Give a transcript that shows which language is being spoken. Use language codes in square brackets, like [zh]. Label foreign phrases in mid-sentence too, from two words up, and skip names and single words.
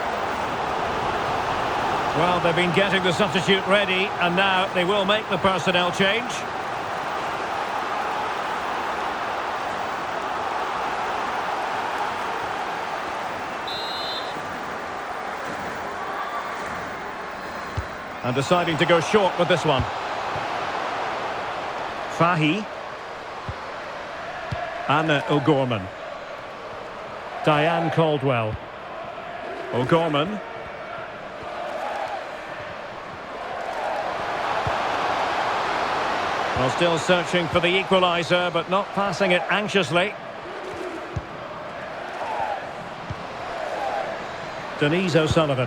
[en] Well, they've been getting the substitute ready, and now they will make the personnel change. And deciding to go short with this one. Fahy. Anna O'Gorman. Diane Caldwell. O'Gorman. Well, still searching for the equaliser, but not passing it anxiously. Denise O'Sullivan.